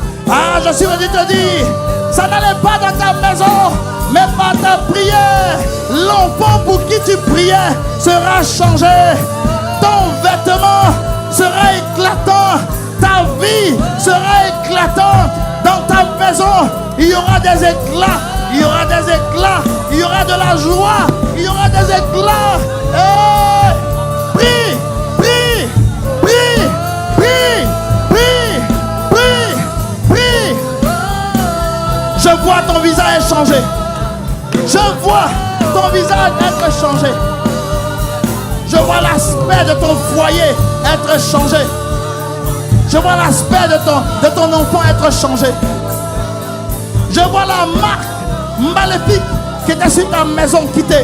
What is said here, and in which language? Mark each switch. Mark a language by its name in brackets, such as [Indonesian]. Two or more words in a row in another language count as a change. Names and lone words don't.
[French] Ah, je suis venu te dire, ça n'allait pas dans ta maison, mais par ta prière, l'enfant pour qui tu priais sera changé. Ton vêtement sera éclatant. Ta vie sera éclatante. Dans ta maison, il y aura des éclats. Il y aura des éclats. Il y aura de la joie. Il y aura des éclats. Hey! Prie, prie, prie, prie, prie, prie, prie. Je vois ton visage changer. Je vois ton visage être changé. Je vois l'aspect de ton foyer être changé. Je vois l'aspect de ton enfant être changé. Je vois la marque maléfique qui était sur ta maison quittée.